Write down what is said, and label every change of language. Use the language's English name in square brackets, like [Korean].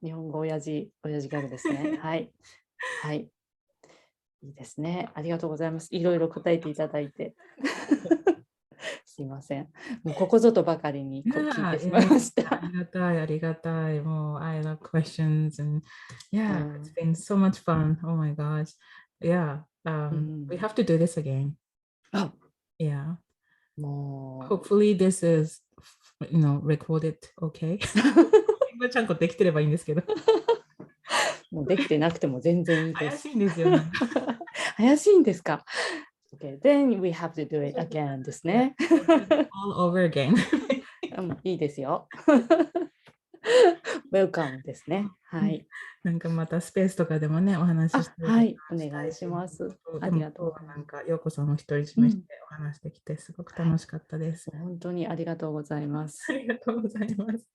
[Japanese] 日本語親父ギャグですね。はい。はい。いいですね。ありがとうございます。いろいろ答えていただいて。すいません。もうここぞとばかりに聞いてしまいました。ありがたい、ありがたい。もう、 [English] I love questions and yeah, it's been so much fun. Oh my gosh. Yeah, we have to do this again. あ、 Yeah. も Hopefully this is, recorded okay. [Japanese] 今ちゃんこできてればいいんですけど。うできてなくても全然いいです。怪しいんですよ。怪しいんですか？ [English] Okay, then we have to do it again [Japanese] ですね。 [English] all over again. [Japanese] いいですよ。 Welcome ですね。はい。なんかまたスペースとかでもね、お話ししたりとかはい、おしたいと思う。します。あでもりがとうございます。今日はなんか、ようこさんの独り占めしてお話できて、すごく楽しかったです。本当にありがとうございまあす。りがとうございます。